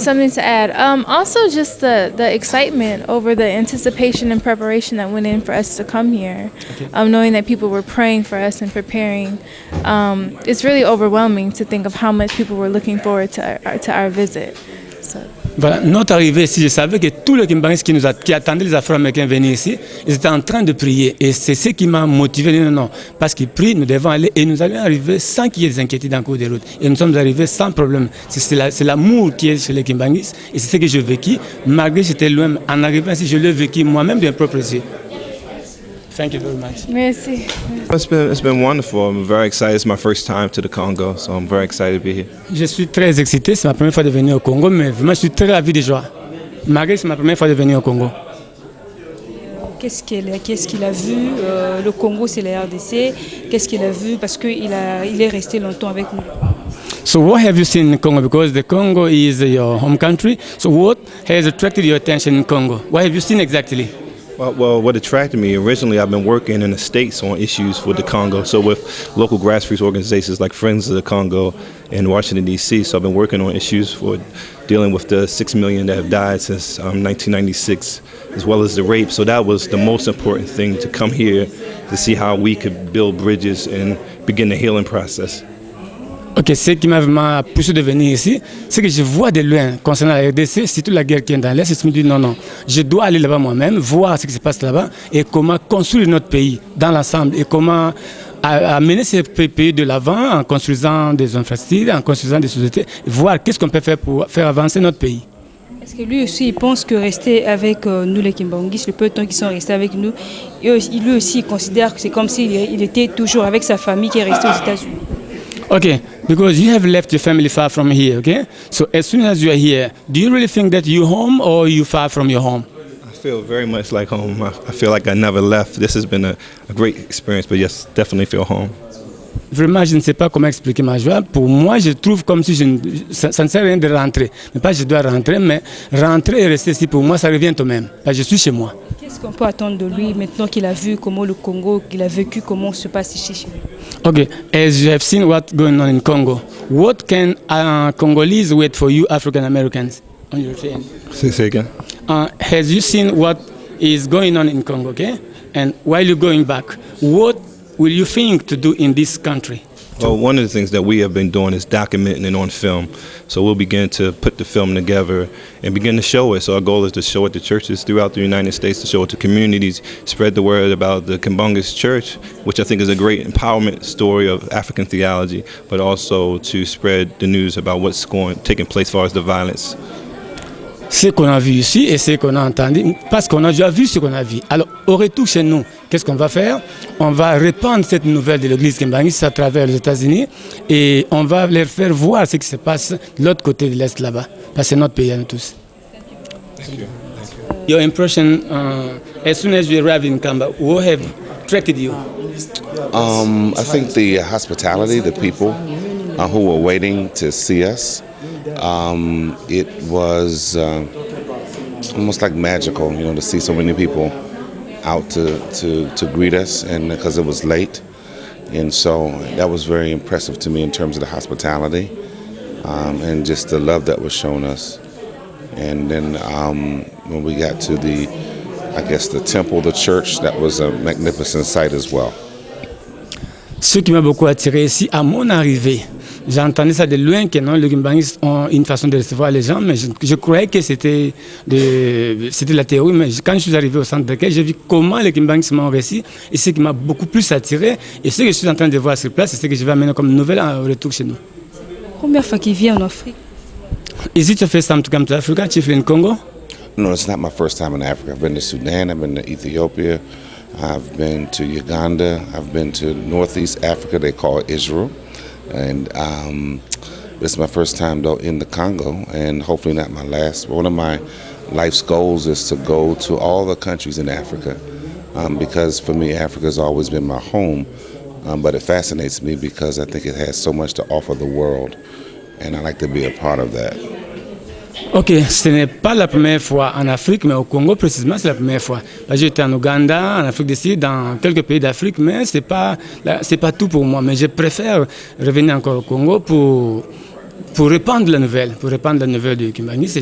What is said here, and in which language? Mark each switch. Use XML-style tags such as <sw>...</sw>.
<en>something to add. Also, just the excitement over the anticipation and preparation that went in for us to come here. Okay. Knowing that people were praying for us and preparing. It's really overwhelming to think of how much people were looking forward to our visit. So.</en> <fr>Voilà, notre arrivée ici, je savais que tous les Kimbangistes qui attendaient les Afro-Américains venir ici, ils étaient en train de prier. Et c'est ce qui m'a motivé. Non, parce qu'ils prient, nous devons aller. Et nous allons arriver sans qu'il y ait des inquiétudes en cours de route. Et nous sommes arrivés sans problème. C'est l'amour qui est chez les Kimbangistes. Et c'est ce que j'ai vécu. Malgré que j'étais loin, en arrivant ici, je l'ai vécu moi-même d'un propre yeux.</fr> <en>Thank you very much.</en> <fr>Merci.</fr> <en>It's been wonderful. I'm very excited. It's my first time to the Congo, so I'm very excited to be here.</en> <fr>Je suis très excité. C'est ma première fois de venir au Congo, mais vraiment je suis très ravi de joie. Malgré c'est ma première fois de venir au Congo. Qu'est-ce qu'il a vu? Le Congo, c'est la RDC. Qu'est-ce qu'il a vu? Parce qu'il est resté longtemps avec nous.</fr> <en>So what have you seen in Congo? Because the Congo is your home country. So what has attracted your attention in Congo? What have you seen exactly? Well, what attracted me, originally I've been working in the States on issues for the Congo, so with local grassroots organizations like Friends of the Congo in Washington, D.C., so I've been working on issues for dealing with the 6 million that have died since 1996, as well as the rape, so that was the most important thing, to come here to see how we could build bridges and begin the healing process.</en> <fr>Ok, ce qui m'a vraiment poussé de venir ici, c'est que je vois de loin, concernant la RDC, surtout la guerre qui est dans l'Est, je me dis non, je dois aller là-bas moi-même, voir ce qui se passe là-bas et comment construire notre pays dans l'ensemble et comment amener ce pays de l'avant en construisant des infrastructures, en construisant des sociétés, voir qu'est-ce qu'on peut faire pour faire avancer notre pays. Parce que lui aussi, il pense que rester avec nous, les Kimbanguis, le peu de temps qu'ils sont restés avec nous, lui aussi, il considère que c'est comme s'il était toujours avec sa famille qui est restée aux États-Unis.</fr> <en>Okay, because you have left your family far from here, okay? So as soon as you are here, do you really think that you're home or you far from your home? I feel very much like home. I feel like I never left. This has been a great experience, but yes, definitely feel home.</en> <fr>Vraiment, je ne sais pas comment expliquer ma joie. Pour moi, je trouve comme si ça ne sert à rien de rentrer. Mais pas je dois rentrer, mais rentrer et rester ici, pour moi, ça revient au même. Je suis chez moi. Qu'est-ce qu'on peut attendre de lui maintenant qu'il a vu comment le Congo, qu'il a vécu comment se passe ici chez lui?</fr> <en>Okay, as you have seen what's going on in Congo, what can Congolese wait for you African Americans on your train? Say again. Has you seen what is going on in Congo, okay? And while you're going back, what will you think to do in this country? Well, one of the things that we have been doing is documenting it on film. So we'll begin to put the film together and begin to show it. So our goal is to show it to churches throughout the United States, to show it to communities, spread the word about the Kimbangist Church, which I think is a great empowerment story of African theology, but also to spread the news about what's taking place as far as the violence.</en> <fr>Ce qu'on a vu ici et ce qu'on a entendu, parce qu'on a déjà vu ce qu'on a vu. Alors, au retour chez nous, qu'est-ce qu'on va faire? On va répandre cette nouvelle de l'église Kimbangiste à travers les États-Unis et on va leur faire voir ce qui se passe de l'autre côté de l'Est là-bas, parce que c'est notre pays à nous tous.</fr> <en>Thank you. Your impression, as soon as you arrived in Kamba, what have attracted you? I think the hospitality, the people who were waiting to see us. It was almost like magical, to see so many people out to greet us, and because it was late, and so that was very impressive to me in terms of the hospitality and just the love that was shown us. And then when we got to the temple, the church, that was a magnificent sight as well.</en> <fr>Ce qui m'a beaucoup attiré ici, à mon arrivée, j'entendais ça de loin que non, les Kimbangistes ont une façon de recevoir les gens, mais je croyais que c'était la théorie. Mais quand je suis arrivé au centre d'accueil, j'ai vu comment les Kimbangistes m'ont reçu, et ce qui m'a beaucoup plus attiré, et ce que je suis en train de voir sur place, c'est ce que je vais amener comme nouvelle au retour chez nous. Première fois qu'il vient en Afrique.</fr> <en>Is it your first time to come to Africa, chiefly in Congo? No, it's not my first time in Africa. I've been to Sudan, I've been to Ethiopia, I've been to Uganda, I've been to Northeast Africa, they call it Israel. And this is my first time though in the Congo, and hopefully not my last. One of my life's goals is to go to all the countries in Africa, because for me Africa has always been my home, but it fascinates me because I think it has so much to offer the world, and I like to be a part of that.</en> <fr>Ok, ce n'est pas la première fois en Afrique, mais au Congo précisément, c'est la première fois. J'étais en Ouganda, en Afrique du Sud, dans quelques pays d'Afrique, mais c'est pas tout pour moi. Mais je préfère revenir encore au Congo pour répandre la nouvelle, du Kimbangisme.</fr>